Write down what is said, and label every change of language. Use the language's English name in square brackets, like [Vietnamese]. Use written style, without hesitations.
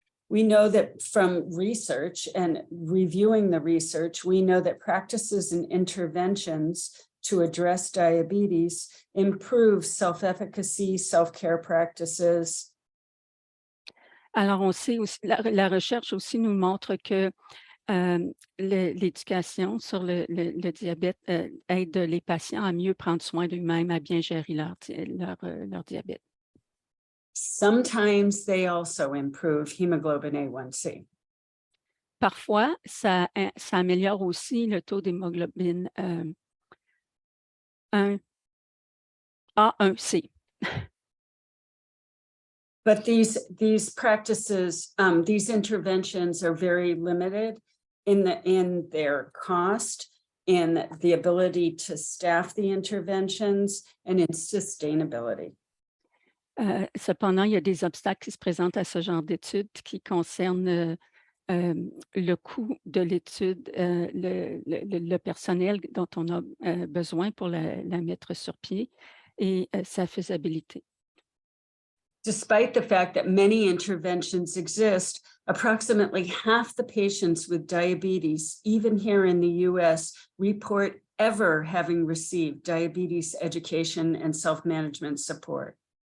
[English] We know that from research and reviewing the research, we know that practices and interventions to address diabetes improve self-efficacy, self-care practices. [French] Alors, on sait aussi, la recherche aussi nous montre que l'éducation sur le diabète aide les patients à mieux prendre soin d'eux-mêmes, à bien gérer leur diabète. [English] Sometimes they also improve hemoglobin A1C. [French] Parfois, ça améliore aussi le taux d'hémoglobine A1C. [English] But these practices, these interventions are very limited in their cost, in the ability to staff the interventions, and in sustainability. [French] Cependant, il y a des obstacles qui se présentent à ce genre d'études qui concernent le coût de l'étude, le personnel dont on a besoin pour la mettre sur pied, et sa faisabilité. [English] Despite the fact that many interventions exist, approximately half the patients with diabetes, even here in the US, report ever having received diabetes education and self-management support.